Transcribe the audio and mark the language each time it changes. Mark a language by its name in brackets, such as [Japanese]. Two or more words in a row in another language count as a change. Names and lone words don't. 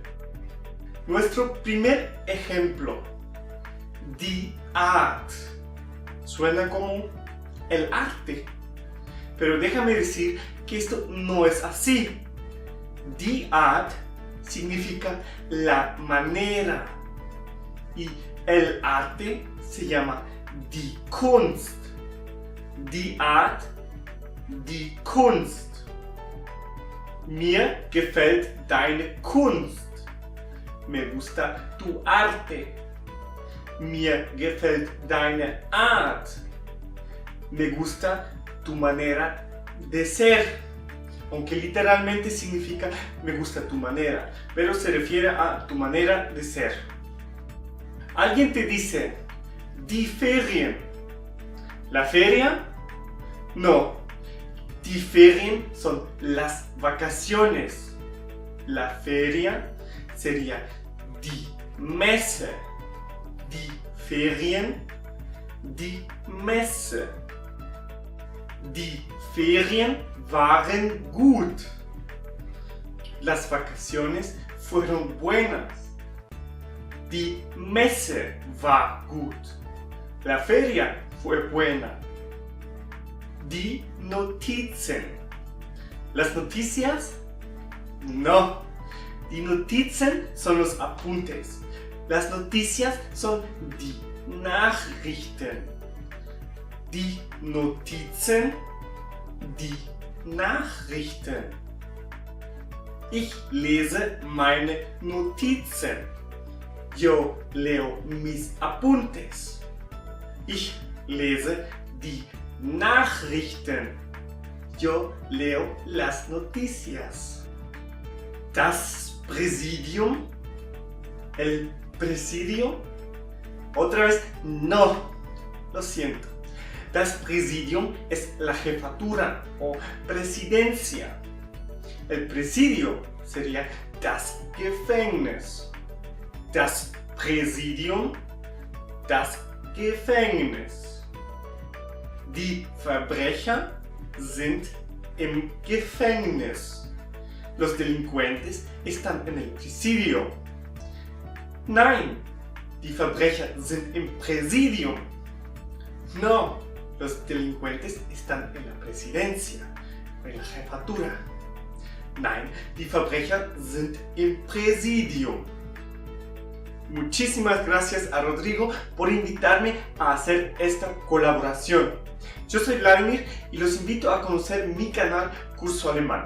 [Spanish] Nuestro primer ejemplo, [German] die Art, [Spanish] suena como el arte, pero déjame decir que esto no es así. [German] Die Art [Spanish] significa la manera y el arte se llama [German] die Kunst. Die Art, die Kunst. Mir gefällt deine Kunst. [Spanish] Me gusta tu arte. [German] Mir gefällt deine Art. [Spanish] Me gusta tu manera de ser. Aunque literalmente significa me gusta tu manera, pero se refiere a tu manera de ser. Alguien te dice, [German] die Ferien. [Spanish] ¿La feria? No. [German] Die Ferien [Spanish] son las vacaciones. La feria sería [German] die Messe. Die Ferien, die Messe. Die Ferien waren gut. [Spanish] Las vacaciones fueron buenas. [German] Die Messe war gut. [Spanish] La feria fue buena. [German] Die Notizen. [Spanish] ¿Las noticias? No. [German] Die Notizen [Spanish] son los apuntes. Las noticias son [German] die Nachrichten. Die Notizen, die Nachrichten. Ich lese meine Notizen. [Spanish] Yo leo mis apuntes. [German] Ich lese die Nachrichten. [Spanish] Yo leo las noticias. [German] Das Präsidium. [Spanish] El presidio. Otra vez, no. Lo siento. [German] Das Präsidium [Spanish] es la jefatura o presidencia. El presidio sería [German] das Gefängnis. Das Präsidium, das Gefängnis. Die Verbrecher sind im Gefängnis. [Spanish] Los delincuentes están en el presidio. [German] Nein, die Verbrecher sind im Präsidium. [Spanish] No, los delincuentes están en la presidencia, en la jefatura. [German] Nein, die Verbrecher sind im Präsidium. [Spanish] Muchísimas gracias a Rodrigo por invitarme a hacer esta colaboración. Yo soy Vladimir y los invito a conocer mi canal Curso Alemán.